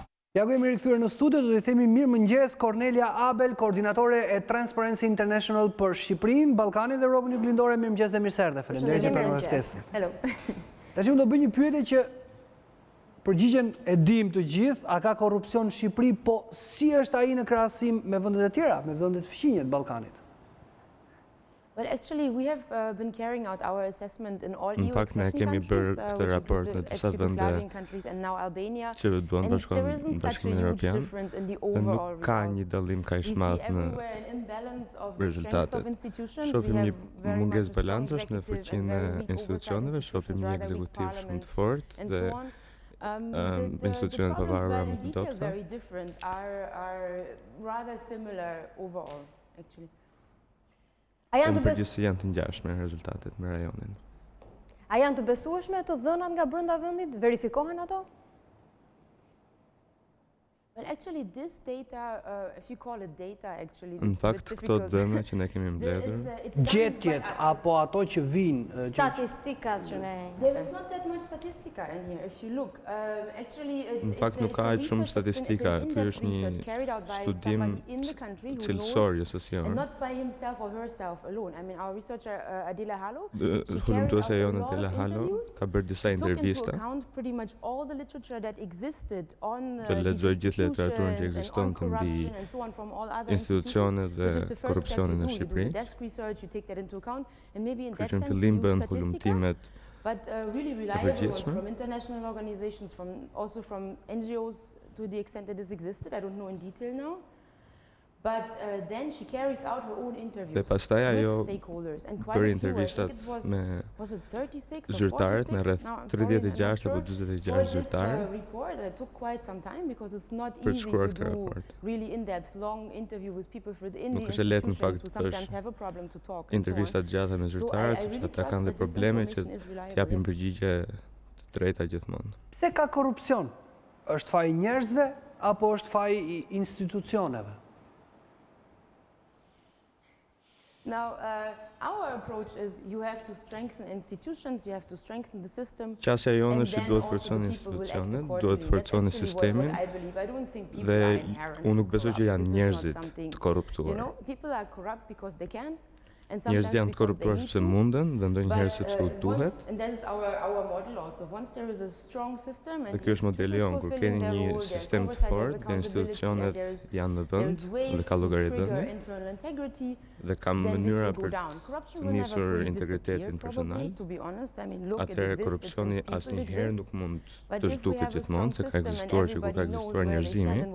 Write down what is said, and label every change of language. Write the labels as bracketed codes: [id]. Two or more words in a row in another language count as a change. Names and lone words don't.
[sq] Ja ku jemi rikthyer në studio, do t'i themi mirëmëngjes Kornelia Abel, koordinatore e Transparency International për Shqipërinë, Ballkanin dhe Evropën Juglindore. Mirëmëngjes dhe mirëserdhje. Faleminderit që pranove ftesën. [en] Hello. [sq] Tash unë do bëj një pyetje që përgjigjen e dim të gjithë, a ka korrupsion në Shqipëri, po si është ai në krahasim me vendet e tjera, me vendet fqinje të Ballkanit? [en] Well, actually, we have been carrying out our assessment in all EU [sq] fakt, ne kemi bërë këtë raport në disa vende që duan bashkohen në Bashkimin Evropian dhe nuk ka një dallim kaq i madh në rezultatet. Shohim një mungesë balancesh në fuqinë e institucioneve, shohim një ekzekutiv shumë të fortë dhe institucionet pavarura më të dobta. Në përgjithësi janë të ngjashme rezultatet me rajonin. A janë të besueshme të dhënat nga brenda vendit? Verifikohen ato? [en] Well, actually, this data, if you call it data, actually, [sq] në fakt, këto dhëna që ne kemi mbledhur, gjetjet apo ato që vijnë, statistikat që ne. [en] There is not that much statistica in here. If you look, actually, [sq] në fakt nuk ka aq shumë statistika. Ky është një studim cilësor jo social. [en] And not by himself or herself alone. I mean, our researcher Adela Hallo, [sq] Hulumtuesja jonë Adela Hallo ka bërë disa intervista. [en] Pretty much all the literature that existed on [sq] literaturën që ekziston të mbi institucionet dhe korrupsionin në Shqipëri. Kështu që në fillim bën hulumtimet e përgjithshme. [en] From international organizations, also from NGOs to the extent that this existed, I don't know in detail now. But then she carries out her own interviews with stakeholders and quite [sq] bërë intervistat me zyrtarët, me rreth 36 apo 46 zyrtarë. [en] Report that took quite some time because it's not easy to do really in-depth long interview with people within the institutions who sometimes have a problem to talk. [sq] Intervistat gjata me zyrtarët, sepse ata kanë dhe probleme që t'japin përgjigje të drejta gjithmonë. Pse ka korrupsion? Është faji i njerëzve apo është faji i institucioneve? [en] Now, our approach is you have to strengthen institutions, you have to strengthen the system. [sq] Qasja jonë është që duhet forconi institucionet, duhet forconi sistemin dhe unë nuk besoj që janë njerëzit të korruptuar. Njerëzit janë të korruptuar sepse munden dhe ndonjëherë sepse u duhet. Dhe ky është modeli jonë, kur keni një sistem të fortë dhe institucionet janë në vend dhe ka llogaridhënie dhe ka mënyra për të nisur integritetin personal, atëherë korrupsioni asnjëherë nuk mund të zhduket gjithmonë, se ka ekzistuar që ku ka ekzistuar njerëzimi.